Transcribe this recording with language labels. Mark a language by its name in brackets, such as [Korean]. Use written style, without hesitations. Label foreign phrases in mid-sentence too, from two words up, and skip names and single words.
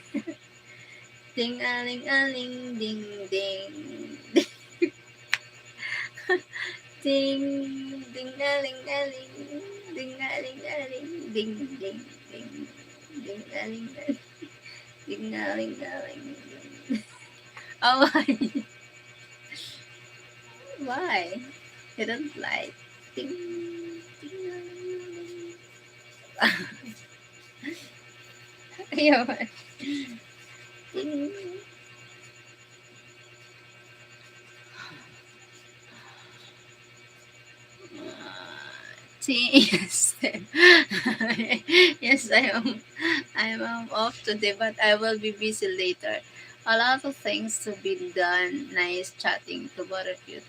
[English] Ding-a-ling-a-ling, ding-ding. Ding, ding-a-ling-a-ling, ding-a-ling-a-ling, ding-ding, ding, ding-a-ling-a-ling, ding-a-ling-a-ling. Oh, why? You don't like? Ding, ding-a-ling-a-ling. Ayaw. Ding. Yes, yes, I'm off today, but I will be busy later. A lot of things to be done. Nice chatting to both of you.